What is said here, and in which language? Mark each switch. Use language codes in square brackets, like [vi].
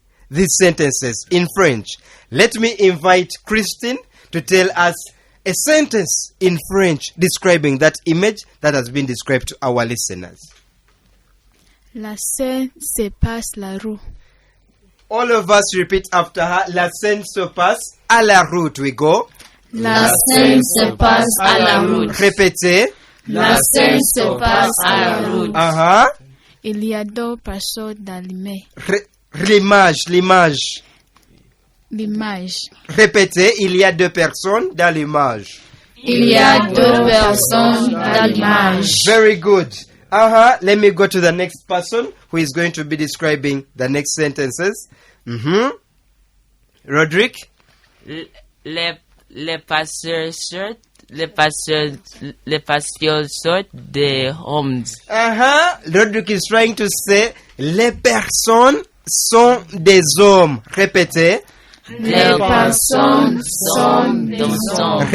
[en] These sentences in French. Let me invite Christine to tell us a sentence in French describing that image that has been described to our listeners. [fr] La scène se passe la rue. [en] All of us repeat after her. [fr] La scène se passe à la route. [en] We go. [fr] La scène se passe à la route. Répétez. La scène se passe à la route. Il y a deux personnes dans l'image. L'image. Répétez, il y a deux personnes dans l'image. Il y a deux personnes dans l'image. [en] Very good. Let me go to the next person who is going to be describing the next sentences. Roderick? [fr] Les passeurs sortent des hommes. [en] Roderick is trying to say, [fr] les personnes sont des hommes. Répétez. Les personnes sont des hommes.